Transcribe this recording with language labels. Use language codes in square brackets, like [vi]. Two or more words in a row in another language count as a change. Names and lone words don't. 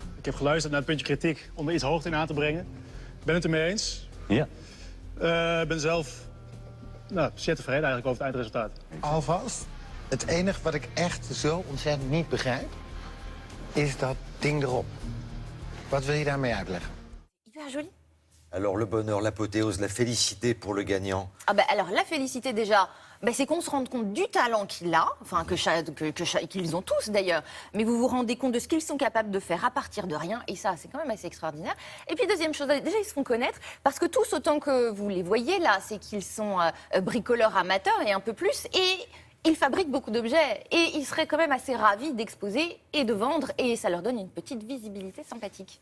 [nl] Ik heb geluisterd naar het puntje kritiek om er iets hoogte in aan te brengen. Ik ben het ermee eens. Ja. Ik ben zelf zeer tevreden eigenlijk over het eindresultaat. Alvast, het enige wat ik echt zo ontzettend niet begrijp, is dat ding erop. Wat wil je daarmee uitleggen? [fr] Hyper joli. Alors, le bonheur, l'apothéose, la félicité pour le gagnant. Alors, la félicité déjà, c'est qu'on se rende compte du talent qu'il a, enfin qu'ils ont tous d'ailleurs, mais vous vous rendez compte de ce qu'ils sont capables de faire à partir de rien, et ça, c'est quand même assez extraordinaire. Et puis, deuxième chose, déjà, ils se font connaître, parce que tous, autant que vous les voyez là, c'est qu'ils sont bricoleurs amateurs et un peu plus, et Ils fabriquent beaucoup d'objets et ils seraient quand même assez ravis d'exposer et de vendre et ça leur donne une petite visibilité sympathique.